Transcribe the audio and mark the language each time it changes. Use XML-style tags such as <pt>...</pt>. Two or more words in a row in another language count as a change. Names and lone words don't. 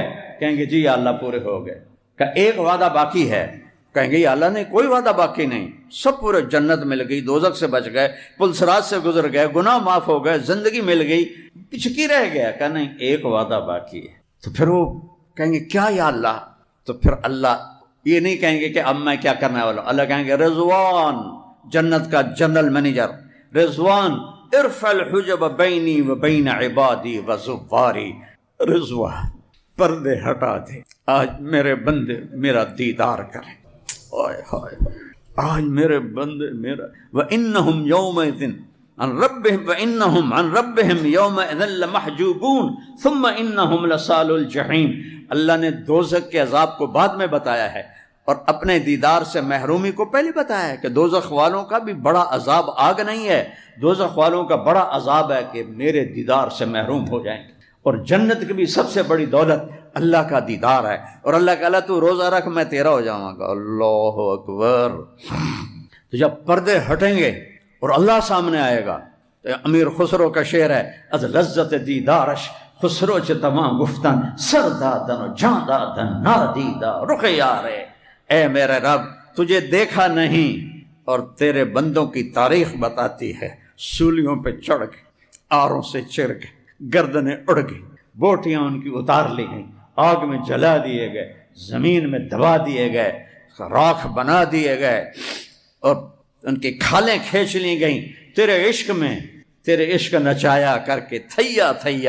<ur>کہیں گے جی یا اللہ پورے ہو گئے۔ کہ ایک وعدہ باقی ہے، کہیں گے یا اللہ نے کوئی وعدہ باقی نہیں، سب پورے، جنت مل گئی، دوزخ سے بچ گئے، پلسرات سے گزر گئے، گناہ معاف ہو گئے، زندگی مل گئی، پچکی رہ گیا۔ کہ نہیں ایک وعدہ باقی ہے۔ تو پھر وہ کہیں گے کیا یا اللہ؟ تو پھر اللہ یہ نہیں کہیں گے کہ اب میں کیا کرنے والا ہوں، اللہ کہیں گے رضوان، جنت کا</ur> <en>general manager</en> <ur>رضوان،</ur> <ar>ارفع الحجب بینی و بین عبادی و زواری،</ar> <ur>رضوان پردے ہٹا دے، آج میرے بندے میرا دیدار کریں، آج میرے بندے میرا،</ur> <ar>وَإِنَّهُمْ يَوْمَئِذٍ عن ربهم وَإِنَّهُمْ عن ربهم يَوْمَئِذٍ لَمَحْجُوبُونَ ثُمَّ إِنَّهُمْ لَصَالُو الْجَحِيمِ۔</ar> <ur>اللہ نے دوزخ کے عذاب کو بعد میں بتایا ہے، اور اپنے دیدار سے محرومی کو پہلے بتایا ہے کہ دوزخ والوں کا بھی بڑا عذاب آگ نہیں ہے، دوزخ والوں کا بڑا عذاب ہے کہ میرے دیدار سے محروم ہو جائیں گے۔ اور جنت کی بھی سب سے بڑی دولت اللہ کا دیدار ہے، اور اللہ کہ اللہ تو روزہ رکھ میں تیرا ہو جاؤں گا۔ اللہ اکبر۔ تو جب پردے ہٹیں گے اور اللہ سامنے آئے گا، تو امیر خسرو کا شعر ہے،</ur> <fa>از لذت دیدارش خسرو چ تمام گفتن سر دادن و جان دادن نادیدہ رخ یارے۔</fa> <ur>اے میرے رب تجھے دیکھا نہیں، اور تیرے بندوں کی تاریخ بتاتی ہے، سولیوں پہ چڑھ گئے، آروں سے چر گئے، گردنیں اڑ گئی، بوٹیاں ان کی اتار لی گئیں، آگ میں جلا دیے گئے، زمین میں دبا دیے گئے، راکھ بنا دیے گئے اور ان کی کھالیں کھینچ لی گئیں</ur> <pa>تیرے عشق میں، تیرے عشق نچایا کر کے تھیا تھیا۔</pa>